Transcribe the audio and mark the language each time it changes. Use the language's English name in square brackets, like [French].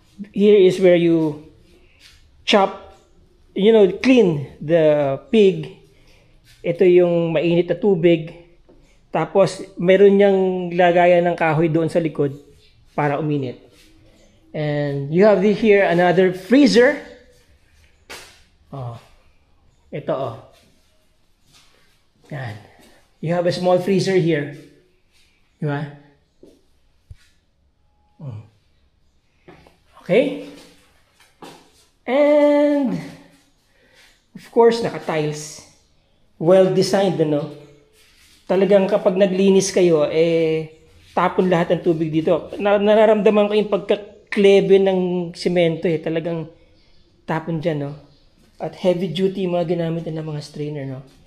[English] Here is where you chop, you know, clean the pig. [Filipino] Ito yung mainit na tubig. Tapos, meron niyang lagayan ng kahoy doon sa likod para uminit. [English] And you have here another freezer. Oh. [Filipino] Ito, oh. Yan. [English] You have a small freezer here. Diba? Okay? And, of course, naka-tiles. Well-designed, ano? [Filipino] Talagang kapag naglinis kayo, tapon lahat ng tubig dito. Nararamdaman ko yung pagkaklebe ng semento, Talagang tapon dyan, no? At heavy-duty yung mga ginamit ng mga strainer, no?